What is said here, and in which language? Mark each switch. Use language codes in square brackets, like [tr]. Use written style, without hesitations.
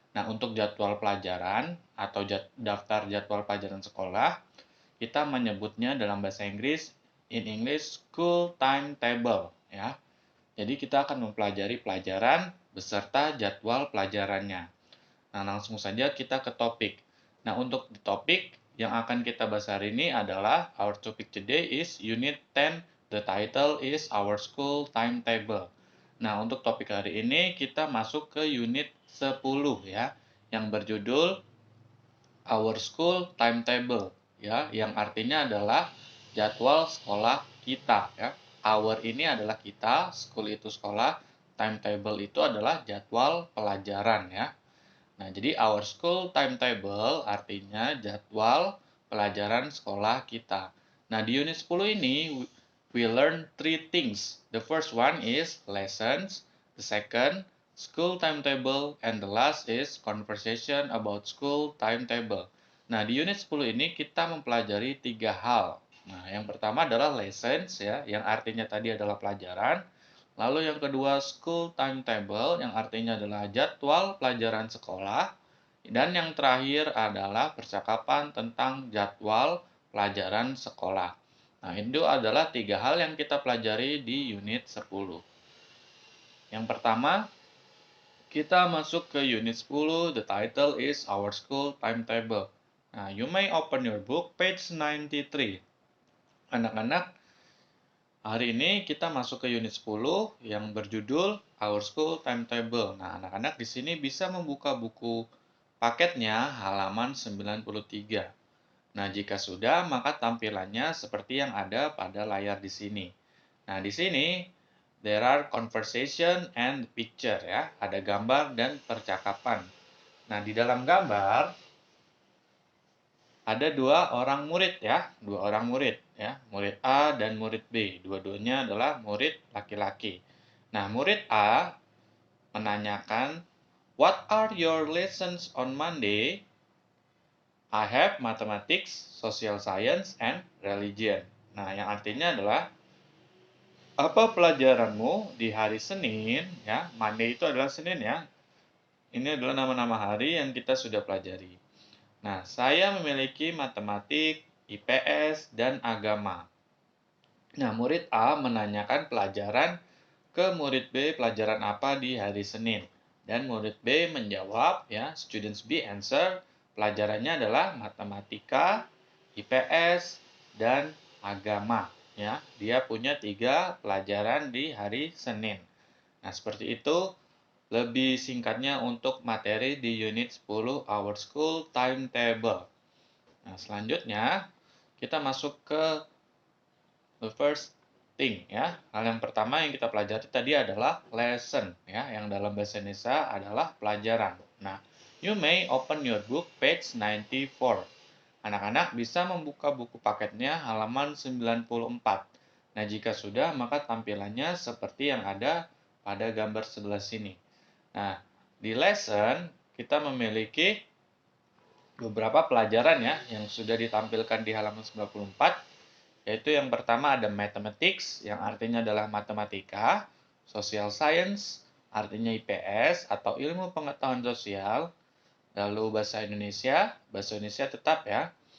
[id] Nah, untuk jadwal pelajaran atau daftar jadwal pelajaran sekolah, kita menyebutnya dalam bahasa Inggris [en] in English school timetable [id] ya. Jadi kita akan mempelajari pelajaran beserta jadwal pelajarannya. Nah, langsung saja kita ke topik. Nah, untuk di topik yang akan kita bahas hari ini adalah [en] our topic today is Unit 10. The title is Our School Timetable. [id] Nah, untuk topik hari ini kita masuk ke unit 10 ya, yang berjudul Our School Timetable ya, yang artinya adalah jadwal sekolah kita ya. Our ini adalah kita, school itu sekolah, timetable itu adalah jadwal pelajaran ya. Nah, jadi our school timetable artinya jadwal pelajaran sekolah kita. Nah, di unit 10 ini [en] we learn three things. The first one is lessons, the second school timetable, and the last is conversation about school timetable. [id] Nah, di unit 10 ini kita mempelajari tiga hal. Nah, yang pertama adalah lessons ya, yang artinya tadi adalah pelajaran. Lalu yang kedua, school timetable, yang artinya adalah jadwal pelajaran sekolah. Dan yang terakhir adalah percakapan tentang jadwal pelajaran sekolah. Nah, itu adalah tiga hal yang kita pelajari di unit 10. Yang pertama, kita masuk ke unit 10, [en] the title is Our School Timetable. Nah, you may open your book, page 93. [id] Anak-anak, hari ini kita masuk ke unit 10 yang berjudul Our School Timetable. Nah, anak-anak di sini bisa membuka buku paketnya halaman 93. Nah, jika sudah, maka tampilannya seperti yang ada pada layar di sini. Nah, di sini [en] there are conversation and picture [id] ya, ada gambar dan percakapan. Nah, di dalam gambar ada dua orang murid ya, murid A dan murid B. Dua-duanya adalah murid laki-laki. Nah, murid A menanyakan, [en] "What are your lessons on Monday?" I have mathematics, social science, and religion. [id] Nah, yang artinya adalah apa pelajaranmu di hari Senin ya? Monday itu adalah Senin ya. Ini adalah nama-nama hari yang kita sudah pelajari. Nah, saya memiliki matematik, IPS, dan agama. Nah, murid A menanyakan pelajaran ke murid B pelajaran apa di hari Senin. Dan murid B menjawab, ya, [en] students B answer, [id] pelajarannya adalah matematika, IPS, dan agama. Ya, dia punya 3 pelajaran di hari Senin. Nah, seperti itu lebih singkatnya untuk materi di unit 10 Our School Timetable. Nah, selanjutnya kita masuk ke [en] the first thing, [id] ya. Hal yang pertama yang kita pelajari tadi adalah lesson, ya, yang dalam bahasa Indonesia adalah pelajaran. [en] Nah, you may open your book page 94. [id] Anak-anak bisa membuka buku paketnya halaman 94. Nah, jika sudah, maka tampilannya seperti yang ada pada gambar sebelah sini. Nah, di lesson kita memiliki beberapa pelajaran, ya, yang sudah ditampilkan di halaman 94, yaitu yang pertama ada mathematics, yang artinya adalah matematika, social science, artinya IPS atau ilmu pengetahuan sosial, lalu bahasa Indonesia tetap, ya.